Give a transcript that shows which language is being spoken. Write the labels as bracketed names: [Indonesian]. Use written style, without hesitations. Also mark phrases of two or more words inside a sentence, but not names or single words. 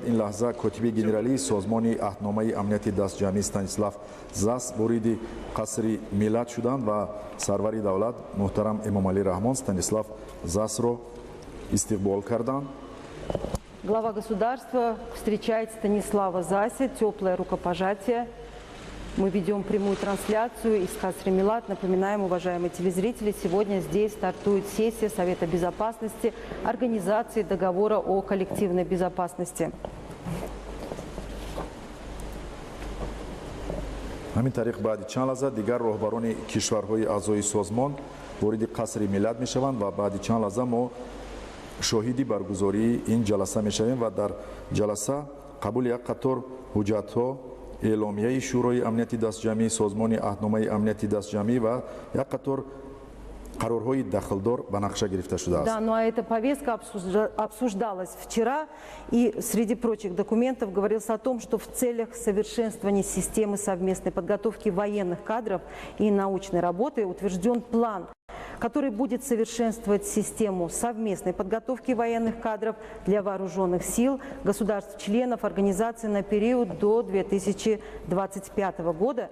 [Tajik] ин лаҳза котиби генералии созмони аҳдномаи амнияти дастҷамъӣ Станислав Зас вориди қасри миллат шуданд ва сарвари давлат муҳтарам Эмомалӣ Раҳмон Станислав Засро истиқбол карданд. [Russian] Глава государства встречает Станислава Зася. Теплое рукопожатие. Мы ведем прямую трансляцию из Касри Милат. Напоминаем, уважаемые телезрители, сегодня здесь стартует сессия Совета Безопасности Организации договора о коллективной безопасности. [Tajik] ҳамин тариқ баъди чанд лаҳза дигар роҳбарони кишварҳои аъзои созмон вориди қасри миллат мешаванд ва баъди чанд лаҳза мо шоҳиди баргузории ин ҷаласа мешавем ва дар ҷаласа қабули як қатор ҳуҷҷатҳо эъломияи шӯрои амнияти дастҷамъӣ, созмони аҳдномаи амнияти дастҷамъӣ ва як қатор қарорҳои дахлдор ба нақша гирифта шудааст. [Russian] Да, ну а эта повестка обсуждалась вчера, и среди прочих документов говорилось о том, что в целях совершенствования системы совместной подготовки военных кадров и научной работы утвержден план, который будет совершенствовать систему совместной подготовки военных кадров для вооруженных сил государств-членов организации на период до 2025 года.